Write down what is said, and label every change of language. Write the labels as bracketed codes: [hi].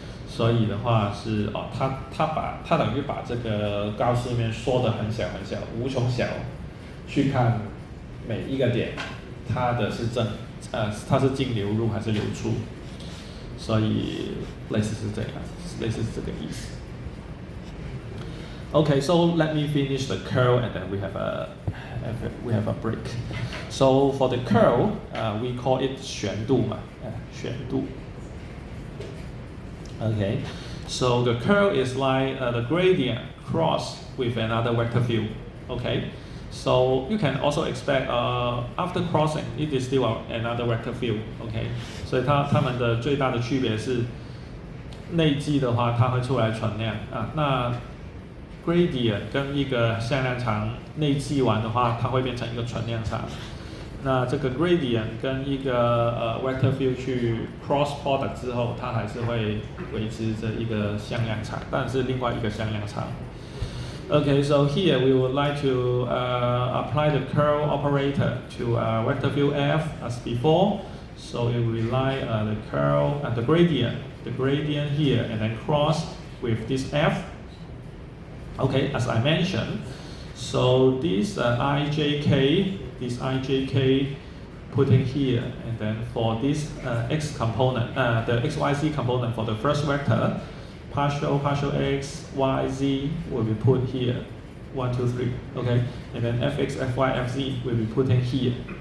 [zh] 所以的话是它等于把这个高斯面缩得很小很小，无穷小，去看每一个点，它的是它是净流入还是流出，所以类似是这样，类似是这个意思。 [en] Okay, so let me finish the curl and then we have a break. So for the curl, we call it [zh] 旋度嘛，旋度。 [en] Okay, so the curl is like the gradient cross with another vector field. Okay, so you can also expect after crossing, it is still another vector field. [zh] Okay, 所以它们的最大的区别是内积的话，它会出来存量那 gradient 跟一个向量场内积完的话，它会变成一个纯量场。那这个 gradient 跟一个vector field 去 cross product 之后，它还是会维持着一个向量场，但是另外一个向量场。 [en] Okay, so here we would like to apply the curl operator to vector field f as before. So it will rely the curl and the gradient here, and then cross with this f. Okay, as I mentioned, so this ijk put in here, and then for this x component, the xyz component for the first vector, partial x, y, z will be put here, 1, 2, 3, okay, and then fx, fy, fz will be put in here.